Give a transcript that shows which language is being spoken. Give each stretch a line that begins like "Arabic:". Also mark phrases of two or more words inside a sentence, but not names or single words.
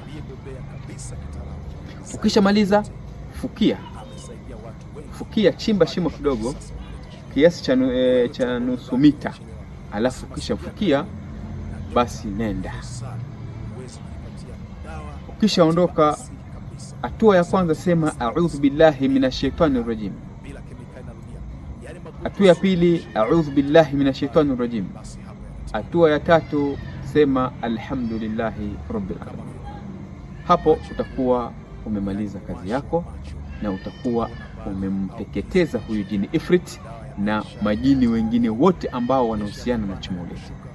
Swahili: Ukishamaliza, fukia, chimba shimo kidogo kiasi cha nusu mita, alafu kisha fukia, basi nenda. Ukishaondoka, hatua ya kwanza sema
Arabic: أعوذ بالله من الشيطان الرجيم.
Swahili: Hatua ya pili,
Arabic: أعوذ بالله من الشيطان الرجيم.
Swahili: Hatua ya tatu, sema
Arabic: الحمد لله رب العالمين.
Swahili: Hapo utakuwa umemaliza kazi yako na utakuwa umemteketeza huyu jini ifrit na majini wengine wote ambao wanahusiana na chumo letu.